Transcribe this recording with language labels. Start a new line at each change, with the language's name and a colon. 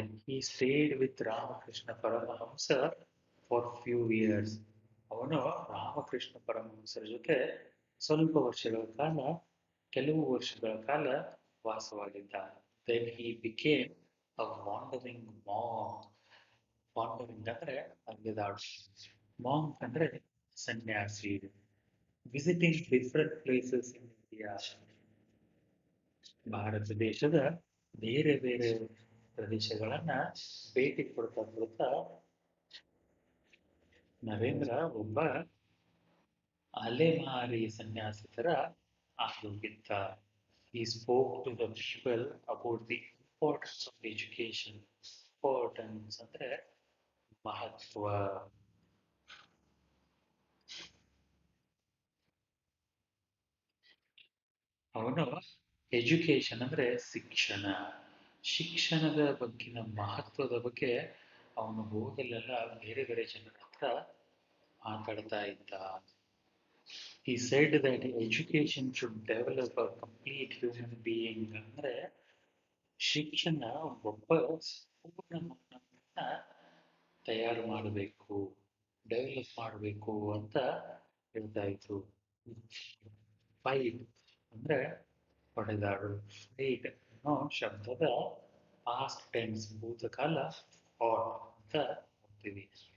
English: He stayed with Ramakrishna Paramahamsa for few years.
Kannada: ಅವನು ರಾಮಕೃಷ್ಣ ಪರಮಹಂಸರ ಜೊತೆ ಸ್ವಲ್ಪ ವರ್ಷಗಳ ಕಾಲ, ಕೆಲವು ವರ್ಷಗಳ ಕಾಲ ವಾಸವಾಗಿದ್ದ.
English: Then he became a wandering monk.
Kannada: Wandering ಅಂದ್ರೆ ಅಲೆದಾಡು. Monk ಅಂದ್ರೆ ಸನ್ಯಾಸಿ.
English: Visiting different places in India.
Kannada: Bharat ದೇಶದ ಬೇರೆ ಬೇರೆ ಪ್ರದೇಶಗಳನ್ನ ಭೇಟಿ ಕೊಡ್ತಾ ಕೊಡ್ತಾ ನರೇಂದ್ರ ಒಬ್ಬ ಅಲೆಮಾರಿ ಸನ್ಯಾಸಿ ತರ ಆಗೋಗಿದ್ದ.
English: He spoke to the people about the importance of education.
Kannada: Importance ಅಂದ್ರೆ ಮಹತ್ವ. ಅವನು ಎಜುಕೇಶನ್ ಅಂದ್ರೆ ಶಿಕ್ಷಣ, ಶಿಕ್ಷಣದ ಬಗ್ಗಿನ ಮಹತ್ವದ ಬಗ್ಗೆ ಅವನು ಹೋಗಲೆಲ್ಲ ಬೇರೆ ಬೇರೆ ಜನರ ಹತ್ರ ಮಾತಾಡ್ತಾ ಇದ್ದ.
English: He said that education should develop a complete human being.
Kannada: ಅಂದ್ರೆ ಶಿಕ್ಷಣ ಒಬ್ಬ ಪೂರ್ಣ ಮಾನವನ್ನ ತಯಾರು ಮಾಡಬೇಕು, ಡೆವಲಪ್ ಮಾಡಬೇಕು ಅಂತ ಹೇಳ್ತಾ ಇದ್ರು. ಫೈಟ್ ಅಂದ್ರೆ ಹೊಡೆದಾಡು. ಫೈಟ್ ಅನ್ನೋ ಶಬ್ದದ ಪಾಸ್ಟ್ ಟೆನ್ಸ್ ಭೂತಕಾಲ ಫಾಟ್ ಅಂತ ನೋಡ್ತೀವಿ.